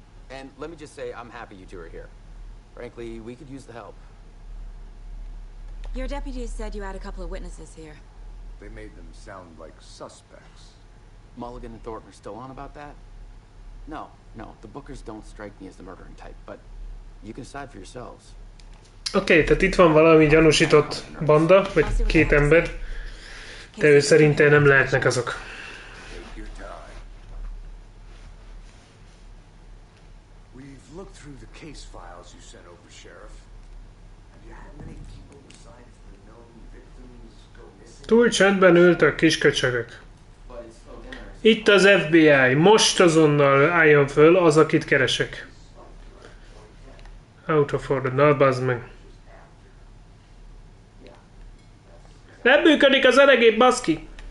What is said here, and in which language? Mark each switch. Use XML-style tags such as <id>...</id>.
<en>And let me just say, I'm happy you two are here. Frankly, we could use the help. Your deputies said you had a couple of witnesses here. They made them sound like suspects. Mulligan and Thornton are still on about that? No, the Bookers don't strike me as the murdering type, but you can decide for yourselves.</en> <hu>Oké, tehát itt van valami gyanúsított banda, vagy 2 ember, de ő szerintem nem lehetnek azok.</hu> <en>Take your time. We've looked through the case files you sent over, Sheriff. Have you had many people besides the known victims go missing?</en> <hu>Túl csendben ültök, kisköcsögök. Itt az FBI, most azonnal álljon föl az, akit keresek.</hu> <en>Out of order,</en> <hu>na bazd meg. Nem működik az elegép, baszki!</hu>